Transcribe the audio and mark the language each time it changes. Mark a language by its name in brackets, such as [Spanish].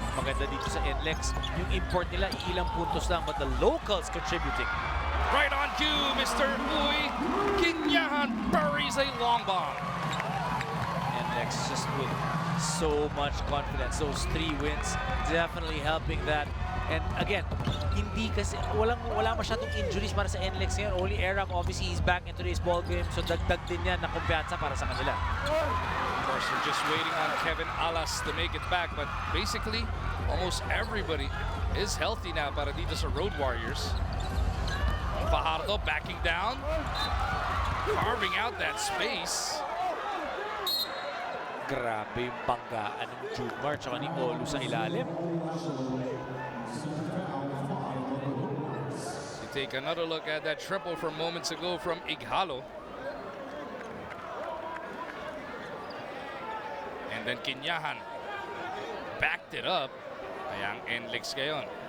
[Filipino] Maganda dito sa NLEX. Yung import nila, ilang puntos lang, [English] but the locals contributing. Right on cue, Mr. Uy. Kinyahan buries a long bomb. NLEX just with so much confidence. Those 3 wins definitely helping that. And again, [Filipino] hindi kasi wala masyadong injuries para sa NLEX ngayon. [English] Only Erang, obviously, he's back in today's ball game. [Filipino] So dagdag din yan na kumpiyansa para sa kanila. [English] Of course, we're just waiting on Kevin Alas to make it back. But basically, almost everybody is healthy now [Filipino] para dito sa [English] Road Warriors. Fajardo backing down, carving out that space. [Filipino] Grabe yung panggaan ng Jumar tsaka ni Olu sa ilalim. [English] You take another look at that triple from moments ago from Ighalo. And then Kinyahan backed it up. [Filipino] Kaya ang NLEX ngayon.